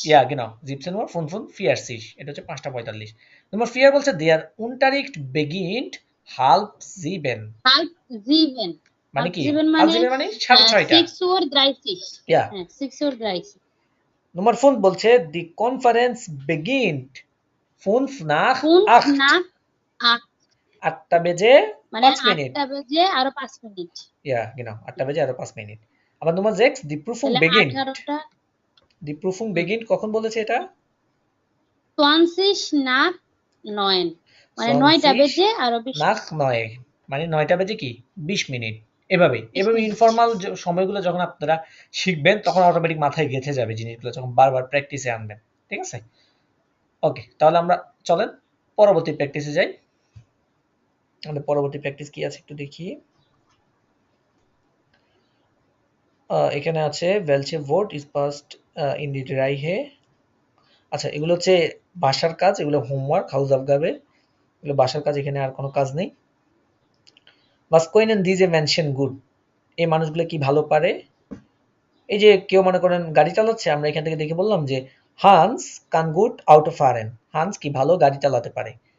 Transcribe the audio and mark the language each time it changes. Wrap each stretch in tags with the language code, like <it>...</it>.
<bn>ইয়া genau,</bn> <de>17 Uhr 45,</de> <bn>এটা হচ্ছে 5:45।</bn> <de>Nummer 4 বলছে der Unterricht beginnt 6:30, halb 7</de> <bn>মানে কি</bn> <de>halb 7 halb</de> <bn>মানে 7 মানে 6:30। 6:30 ইয়া হ্যাঁ 6:30</bn> <de>Nummer 5 বলছে die Konferenz beginnt 5 nach 8, 5 nach 8</de> <bn>8টা বেজে মানে 5 মিনিট। 8টা বেজে আরো 5 মিনিট,</bn> <de>Ja, genau,</de> <bn>8টা বেজে আরো 5 মিনিট।</bn> <de>আবার Nummer 6 die Prüfung</de> <bn>তাহলে</bn> <de>beginnt</de> <bn>18টা</bn> <de>die Prüfung beginnt</de> <bn>কখন বলেছে এটা?</bn> <de>20 nach 9 মানে 9টা 20</de> <bn>বেজে আরো 20</bn> <de>nach 9,</de> <bn>মানে 9টা বেজে কি 20 মিনিট। এভাবে ইনফর্মাল সময়গুলো যখন আপনারা শিখবেন তখন অটোমেটিক মাথায় গেঁথে যাবে জিনিসগুলো, যখন বারবার প্র্যাকটিসে আনবেন, ঠিক আছে? ওকে, তাহলে আমরা চলেন পরবর্তী প্র্যাকটিসে যাই। আমাদের পরবর্তী প্র্যাকটিস কি আছে একটু দেখি। এখানে আছে</bn> <de>welche Wort ist passt in die Reihe।</de> <bn>আচ্ছা, এগুলো হচ্ছে বাসার কাজ, এগুলো হোমওয়ার্ক, হাউসআফগাবে, এগুলো বাসার কাজ, এখানে আর কোনো কাজ নেই।</bn> <de>was können diese Menschen gut,</de> <bn>এই মানুষগুলো কি ভালো পারে? এই যে কেউ মনে করেন গাড়ি চালাচ্ছে, আমরা এখান থেকে দেখে বললাম যে Hans</bn> <de>kann gut Auto fahren,</de> <bn>Hans কি ভালো গাড়ি চালাতে পারে।</bn>